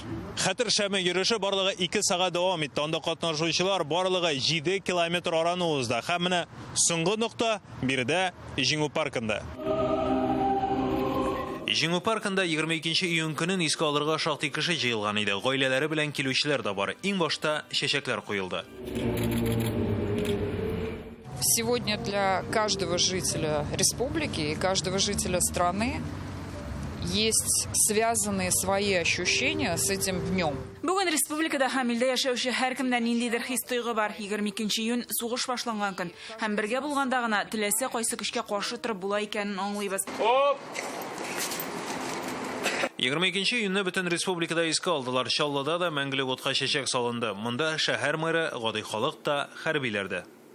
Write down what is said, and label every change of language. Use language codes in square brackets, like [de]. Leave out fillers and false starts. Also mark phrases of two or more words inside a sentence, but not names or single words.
[tt] Хәтер шәме йөреше барлыгы 2 сагать дәвам итте. Анда катнашучылар барлыгы 7 километр араны узды. Һәм менә соңгы нокта биредә Җиңү паркында. Җиңү паркында 22 июнь көнен искә алырга шактый кеше җыелган иде. Гаиләләре белән килүчеләр дә бар. Иң башта чәчәкләр куелды. [ru] Сегодня для каждого жителя республики и каждого жителя страны есть связанные свои ощущения с этим днем. [tt] Бүген республикада һәм илдә яшәүче һәркемдә ниндидер хис-тойгы бар. 22 июнь сугыш башланган көн. Һәм бергә булганда гына теләсә кайсы көчкә каршы торып була икәнен аңлыйбыз. 22 июньне бөтен республикада искә алдылар. Чаллыда да мәңгелек утка чәчәк салынды. Монда шәһәр мэры, гади халык та, хәрбиләр дә.